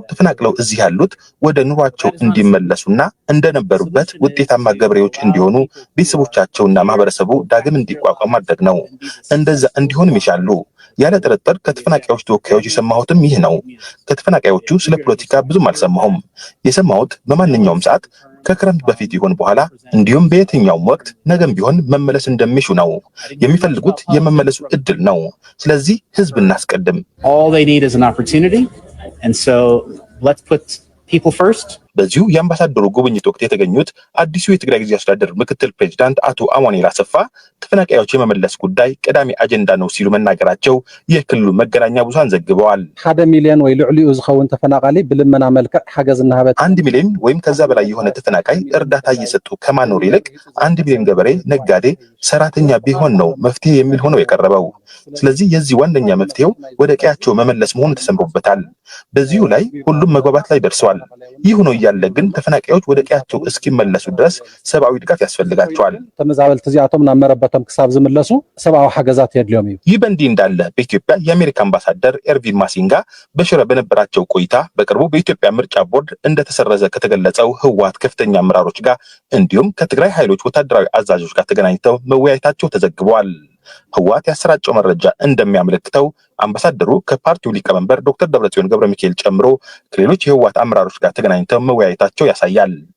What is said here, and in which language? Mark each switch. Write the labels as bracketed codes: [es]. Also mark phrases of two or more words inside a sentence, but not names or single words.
[am] ተፈናቅለው እዚህ ያሉት ወደ ኑሯቸው እንዲመለሱና እንደነበሩበት ውጤታማ ገበሬዎች እንዲሆኑ ቤተሰቦቻቸውና ማህበረሰቡ ዳግም እንዲቋቋም ማድረግ ነው። እንደዛ እንዲሆንም ይሻሉ። ያለ ጥርጥር ከተፈናቃዮች ተወካዮች የሰማሁትም ይህ ነው። ከተፈናቃዮቹ ስለ ፖለቲካ ብዙም አልሰማሁም። የሰማሁት በማንኛውም ሰዓት ከክረምት በፊት ይሆን በኋላ እንዲሁም በየትኛውም ወቅት ነገም ቢሆን መመለስ እንደሚሹ ነው። የሚፈልጉት የመመለሱ እድል ነው። ስለዚህ ህዝብ እናስቀድም። [en] All they need is an opportunity, and so let's put people first. [am] በዚሁ የአምባሳደሩ ጉብኝት ወቅት የተገኙት አዲሱ የትግራይ ጊዜያዊ አስተዳደር ምክትል ፕሬዝዳንት አቶ አማኑኤል አሰፋ ተፈናቃዮች የመመለስ ጉዳይ ቀዳሚ አጀንዳ ነው ሲሉ መናገራቸው የክልሉ መገናኛ ብዙሃን ዘግበዋል። [ti] 1 ሚሊዮን ወይ ልዕሊኡ ዝኸውን ተፈናቃሊ ብልመና መልክዕ ሓገዝ እናሃበት [am] 1 ሚሊዮን ወይም ከዛ በላይ የሆነ ተፈናቃይ እርዳታ እየሰጡ ከማኖር ይልቅ 1 ሚሊዮን ገበሬ፣ ነጋዴ፣ ሰራተኛ ቢሆን ነው መፍትሄ የሚል ሆነው የቀረበው። ስለዚህ የዚህ ዋነኛ መፍትሄው ወደ ቀያቸው መመለስ መሆኑ ተሰምሮበታል። በዚሁ ላይ ሁሉም መግባባት ላይ ደርሰዋል። ይህ ሆኖ ያለ ግን ተፈናቃዮች ወደ ቀያቸው እስኪመለሱ ድረስ ሰብአዊ ድጋፍ ያስፈልጋቸዋል። [ti] ተመዛበልቲ እዚአቶም ናብ መረበቶም ክሳብ ዝምለሱ ሰብአዊ ሓገዛት የድልዮም እዩ። [am] ይህ በእንዲህ እንዳለ በኢትዮጵያ የአሜሪካ አምባሳደር ኤርቪን ማሲንጋ በሽረ በነበራቸው ቆይታ በቅርቡ በኢትዮጵያ ምርጫ ቦርድ እንደተሰረዘ ከተገለጸው ህወሓት ከፍተኛ አመራሮች ጋር እንዲሁም ከትግራይ ኃይሎች ወታደራዊ አዛዦች ጋር ተገናኝተው መወያየታቸው ተዘግበዋል። ህወሓት ያሰራጨው መረጃ እንደሚያመለክተው አምባሳደሩ ከፓርቲው ሊቀመንበር ዶክተር ደብረጽዮን ገብረሚካኤል ጨምሮ ከሌሎች የህወሓት አመራሮች ጋር ተገናኝተው መወያየታቸው ያሳያል።